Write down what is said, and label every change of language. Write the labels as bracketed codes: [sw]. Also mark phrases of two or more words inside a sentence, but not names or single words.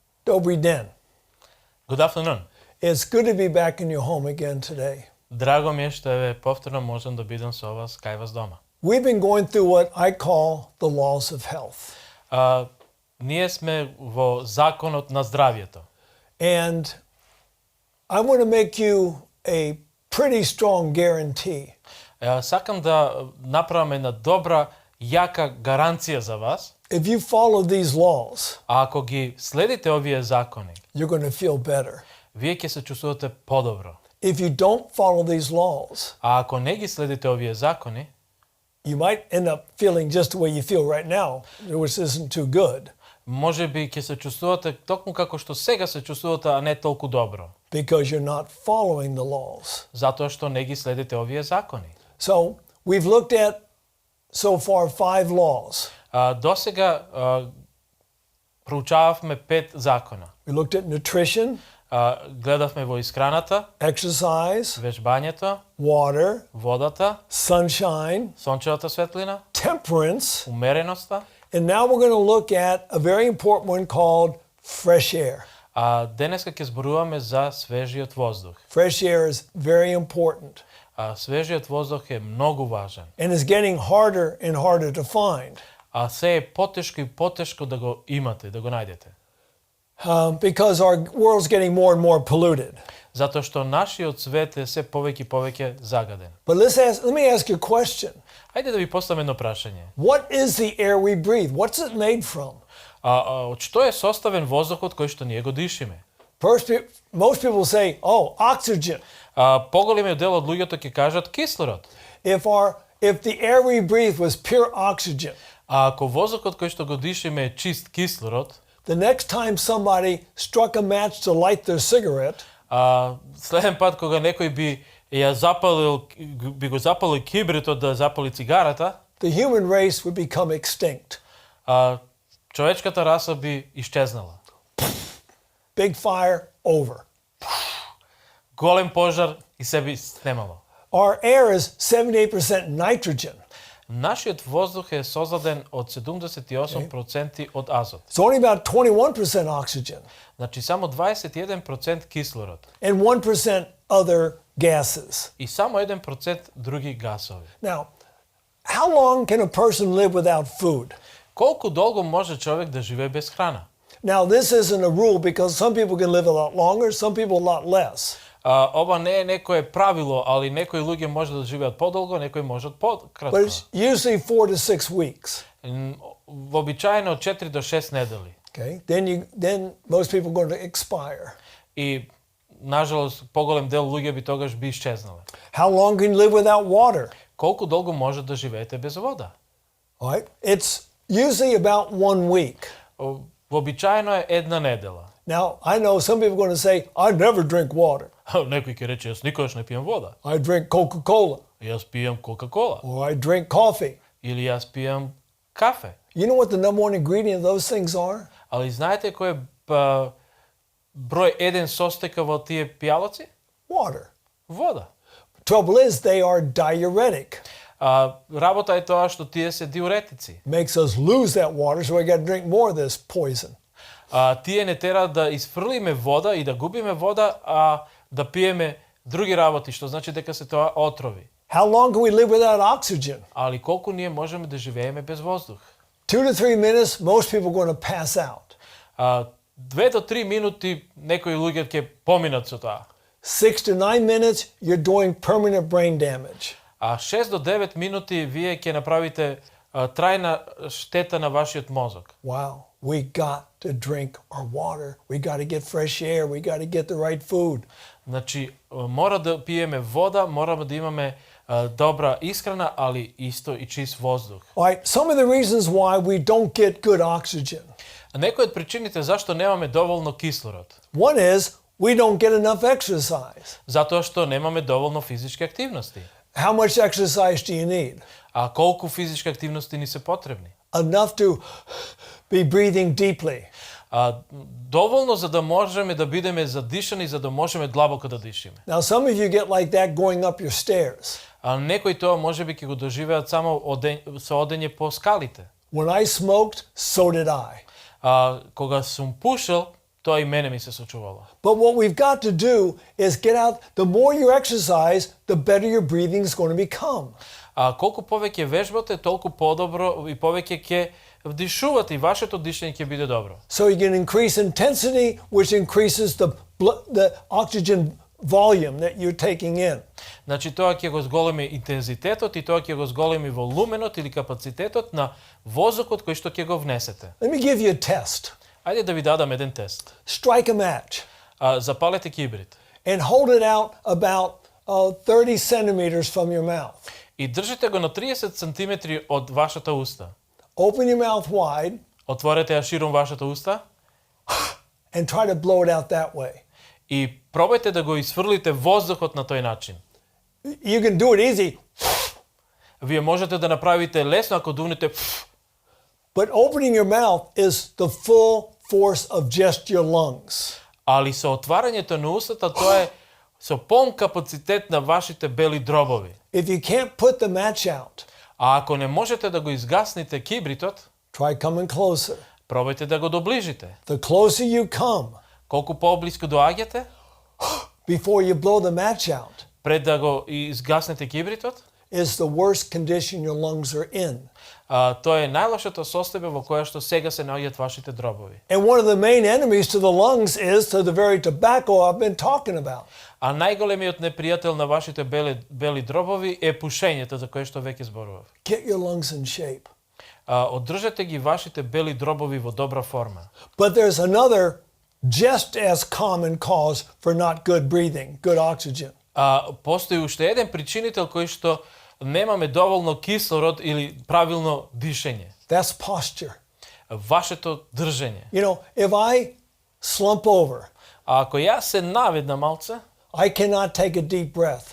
[cs] Dobry den. [en] Good afternoon. It's good to be back in your home again today. [mk] Драго ми е што еве повторно можам да бидам со вас кај вас дома. [en] We've been going through what I call the laws of health. [mk] Ние сме во законот на здравјето. [en] And I want to make you a pretty strong guarantee [mk] Сакам да направам една добра, јака гаранција за вас. [en] if you follow these laws, [mk] А ако ги следите овие закони, [en] you're going to feel better. [mk] вие ќе се чувствувате подобро. [en] If you don't follow these laws, [mk] А ако не ги следите овие закони, [en] you might end up feeling just the way you feel right now, which isn't too good, [mk] може би ќе се чувствувате токму како што сега се чувствувате, а не толку добро, [en] because you're not following the laws. [mk] затоа што не ги следите овие закони. [en] So we've looked at so far 5 laws. [mk] До сега проучававме 5 закона. [en] We looked at nutrition, [mk] Гледавме во исхраната, [en] exercise, [mk] вежбањето, [en] water, [mk] водата, [en] sunshine, [mk] сончевата светлина, [en] temperance, [mk] умереноста. [en] and now we're going to look at a very important one called fresh air. [mk] Денеска ќе зборуваме за свежиот воздух. [en] Fresh air is very important [mk] Свежиот воздух е многу важен. [en] and is getting harder and harder to find [mk] Се е потешко и потешко да го имате, да го најдете. [en] because our world's getting more and more polluted. [mk] Затоа што нашиот свет е се повеќе и повеќе загаден. [en] But let me ask you a question. [mk] Ајде да ви поставам едно прашање. [en] What is the air we breathe? What's it made from? [mk] Од што е составен воздухот кој што ние го дишиме? [en] Most people say, oh, oxygen. [mk] Поголемиот дел од луѓето ќе кажат кислород. [en] If the air we breathe was pure oxygen, [mk] Ако воздухот кој што го дишиме е чист кислород, [en] the next time somebody struck a match to light their cigarette, [mk] следен пат кога некој би го запалил кибритот да запали цигарата, [en] the human race would become extinct. [mk] човечката раса би исчезнала. [en] Big fire, over. [mk] Голем пожар и се би снемало. [en] Our air is 78% nitrogen. [mk] Нашиот воздух е создаден од 78% од азот. [en] It's only about 21% oxygen [mk] Значи само 21% кислород [en] and 1% other gases. [mk] и само 1% други гасови. [en] Now, how long can a person live without food? [mk] Колку долго може човек да живее без храна? [en] Now, this isn't a rule because some people can live a lot longer, some people a lot less. [mk] Ова не е некое правило, али некои луѓе може да живеат подолго, некои можат пократко. [en] But it's usually 4 to 6 weeks. [mk] Вообичаено од 4 до 6 недели. [en] Okay? Then most people are going to expire. [mk] И нажалост поголем дел луѓе би тогаш би исчезнале. [en] How long can you live without water? [mk] Колку долго може да живеете без вода? [en] All right? It's usually about 1 week. [mk] Вообичаено е една недела. [en] Now, I know some people are going to say, I never drink water. [mk] Некој ќе рече, јас никогаш не пијам вода. [en] I drink Coca-Cola. [mk] Јас пијам Кока-кола. [en] Or I drink coffee. [mk] Или јас пијам кафе. [en] You know what the number one ingredient of those things are? [mk] Али знаете кој е број 1 состека во тие пијалаци? [en] Water. [mk] Вода. [en] Trouble is, they are diuretic. [mk] Работа е тоа што тие се диуретици. [en] Makes us lose that water, so we got to drink more of this poison. [mk] Тие не тера да isfрлиме вода и да губиме вода, а да пиеме други работи, што значи дека се тоа отрови. [en] How long can we live without oxygen? [mk] Али колку ние можеме да живееме без воздух? [en] 2 to 3 minutes, most people are going to pass out. [mk] 2 до 3 минути некои луѓе ќе поминат со тоа. [en] 6 to 9 minutes, you're doing permanent brain damage. [mk] 6 до 9 минути вие ќе направите трајна штета на вашиот мозок. [en] Wow, we got to drink our water. We got to get fresh air. We got to get the right food. [mk] Значи, мора да пиеме вода, мораме да имаме добра исхрана, али исто и чист воздух. [en] All right, some of the reasons why we don't get good oxygen. [mk] Некои од причините зашто немаме доволно кислород. [en] One is we don't get enough exercise. [mk] Затоа што немаме доволно физички активности. [en] How much exercise do you need? [mk] А колку физички активности ни се потребни? [en] Enough to be breathing deeply. [mk] Доволно за да можеме да бидеме задишани, за да можеме длабоко да дишиме. [en] Now some of you get like that going up your stairs. [mk] Некои тоа можеби ќе го доживеат само со одење по скалите. [en] When I smoked, so did I. [mk] Кога сум пушел, тоа и мене ми се случувало. [en] But what we've got to do is get out. The more you exercise, the better your breathing is going to become. [mk] А колку повеќе вежбате, толку подобро и повеќе ќе вдишувате и вашето дишење ќе биде добро. [en] So you can increase intensity, which increases the oxygen volume that you're taking in. [mk] Значи тоа ќе го зголеми интензитетот и тоа ќе го зголеми волуменот или капацитетот на воздухот кој што ќе го внесете. [en] Let me give you a test. [mk] Ајде да ви дадам еден тест. [en] Strike a match [mk] Запалете кибрид [en] and hold it out about 30 centimeters from your mouth. [mk] и држите го на 30 сантиметри од вашата уста. [en] Open your mouth wide [mk] Отворете ја широм вашата уста [en] and try to blow it out that way. [mk] и пробајте да го исфрлите воздухот на тој начин. [en] You can do it easy, [mk] Вие можете да направите лесно ако дувнете, [en] but opening your mouth is the full force of just your lungs. [mk] али со отварањето на устата тоа е со полн капацитет на вашите бели дробови. [en] If you can't put the match out, [mk] А ако не можете да го изгасните кибритот, [en] try coming closer. [mk] пробајте да го доближите. [en] The closer you come, [mk] Колку поблиску доаѓате, [en] before you blow the match out, [mk] пред да го изгаснете кибритот, [en] is the worst condition your lungs are in. [mk] тоа е најлошото состојбе во кое што сега се наоѓаат вашите дробови. [en] And one of the main enemies to the lungs is to the very tobacco I've been talking about. [mk] А најголемиот непријател на вашите бели дробови е пушењето за кое што веќе зборував. [en] Get your lungs in shape. [mk] Одржете ги вашите бели дробови во добра форма. [en] But there's another just as common cause for not good breathing, good oxygen. [mk] Постои уште еден причинител кој што немаме доволно кислород или правилно дишење. [en] That's posture. [mk] Вашето држење. [en] You know, if I slump over, [mk] А ако јас се наведнам малце, [en] I cannot take a deep breath.